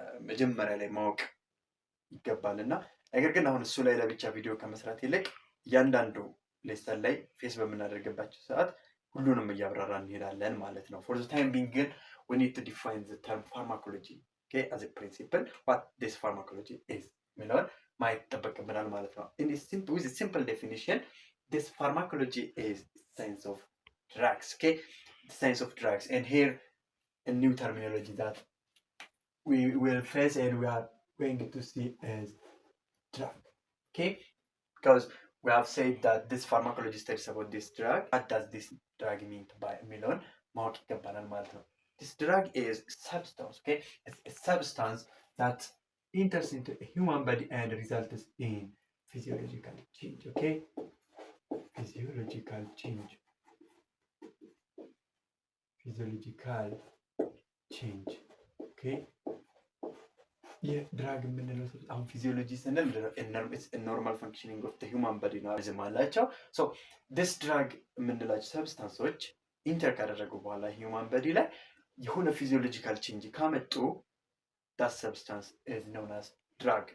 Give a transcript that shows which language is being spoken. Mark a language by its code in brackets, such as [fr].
[am] መጀመሪያ ላይ ማወቅ ይገባል እና ነገር ግን አሁን እሱ ላይ ለብቻ ቪዲዮ ከመስራት ይልቅ እያንዳንዱ ሌሰን ላይ ፌስ በምናደርግባቸው ሰዓት ሁሉንም እያብራራ እንሄዳለን ማለት ነው። [en] ፎር ዘ ታይም ቢንግ [am] ግን [en] we need to define the term pharmacology, okay, as a principle, what this pharmacology is. [am] የሚለውን ማየት ይጠበቅብናል ማለት ነው። [en] with a simple definition, this pharmacology is science of drugs, okay, the science of drugs. And here a new terminology that we will face and we are going to see is drug, okay, because we have said that this pharmacology studies about this drug. What does this drug mean by [am] የሚለውን ማወቅ ይገባናል ማለት ነው። [en] This drug is substance, okay? It's a substance that enters into a human body and results in physiological change, okay? Physiological change. Physiological change, okay? [am] ይህ ድራግ የምንለው አሁን ፊዚዮሎጂ ስንል [en] ኖርማል ፈንክሽኒንግ ኦፍ ሂውማን ቦዲ [am] ነው አላቸው። ሶ ዲስ ድራግ የምንላቸው ሰብስታንሶች ኢንተር ካደረጉ በኋላ ሂውማን ቦዲ ላይ የሆነ ፊዚዮሎጂካል ቼንጅ ካመጡ [en] that substance is known as drug.